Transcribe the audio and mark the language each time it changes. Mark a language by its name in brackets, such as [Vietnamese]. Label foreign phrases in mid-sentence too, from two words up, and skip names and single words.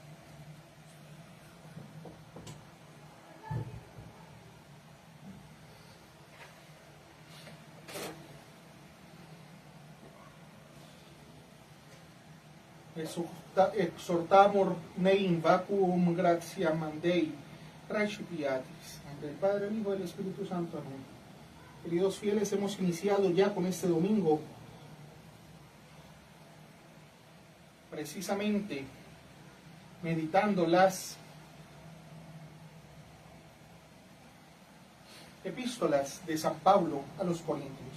[Latin] Exhortamur ne in vacuum gratiam Dei recipiatis. [Spanish] Ante el Padre, el Hijo y el Espíritu Santo. Amén. Queridos fieles, hemos iniciado ya con este domingo precisamente meditando las epístolas de San Pablo a los Corintios.